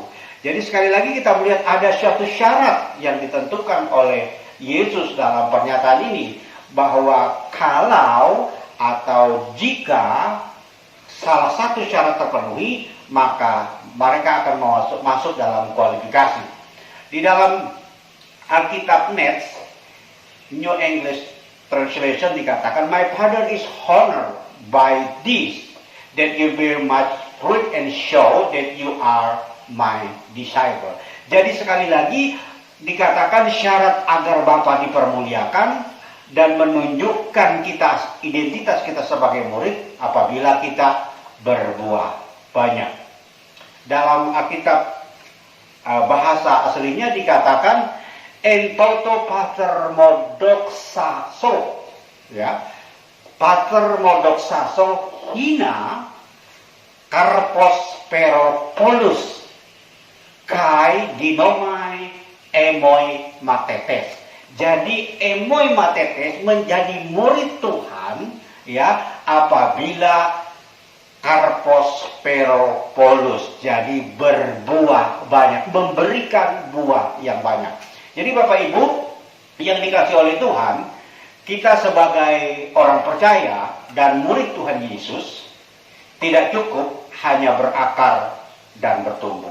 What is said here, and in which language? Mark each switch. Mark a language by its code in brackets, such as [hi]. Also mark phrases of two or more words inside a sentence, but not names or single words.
[id] Jadi sekali lagi kita melihat ada suatu syarat yang ditentukan oleh Yesus dalam pernyataan ini, bahwa kalau atau jika salah satu syarat terpenuhi, maka mereka akan masuk dalam kualifikasi. Di dalam Alkitab Nets, New English Translation dikatakan, [en] my Father is honored by this, that you bear much fruit and show that you are my disciple. [id] Jadi sekali lagi dikatakan syarat agar Bapa dipermuliakan dan menunjukkan kita identitas kita sebagai murid apabila kita berbuah banyak. Dalam Alkitab bahasa aslinya dikatakan [el] ἐν τούτῳ πατήρ μου ἐδοξάσθη, ya, πατήρ μου ἐδοξάσθη ἵνα καρπὸς πολὺς καὶ γίνομαι ἐμοὶ μαθηταί. [id] Jadi [el] ἐμοὶ μαθηταί [id] menjadi murid Tuhan, ya, apabila [el] καρπὸς πολὺς, [id] jadi berbuah banyak, memberikan buah yang banyak. Jadi Bapak Ibu yang dikasih oleh Tuhan, kita sebagai orang percaya dan murid Tuhan Yesus tidak cukup hanya berakar dan bertumbuh.